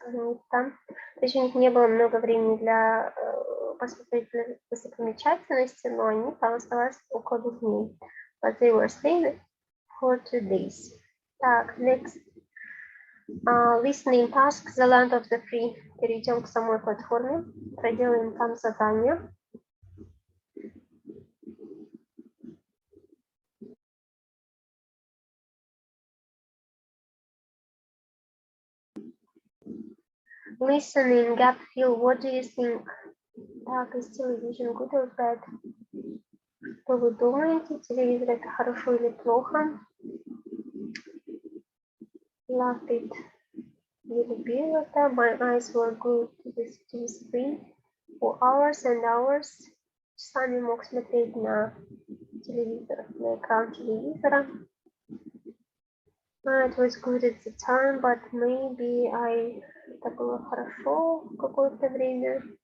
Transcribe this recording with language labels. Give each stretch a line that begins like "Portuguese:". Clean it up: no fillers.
Russian: Они там, то есть у них не было много времени для посмотреть достопримечательности, но они там оставались около 2 дней.
English: But they were staying for 2 days.
Russian: Так,
English: next. Listening task, the land of the free.
Russian: Перейдем к самой платформе, проделаем там задание.
English: Listening, gut feel, what do you think?
Russian: Так,
English: is television good or bad?
Russian: Что вы думаете, телевизор это хорошо или плохо?
English: Loved it.
Russian: Я любила это.
English: My eyes were glued to the TV screen for hours and hours.
Russian: Часами мог смотреть на телевизор, на экран телевизора.
English: It was good at the time, but maybe
Russian: это было хорошо в какое-то время.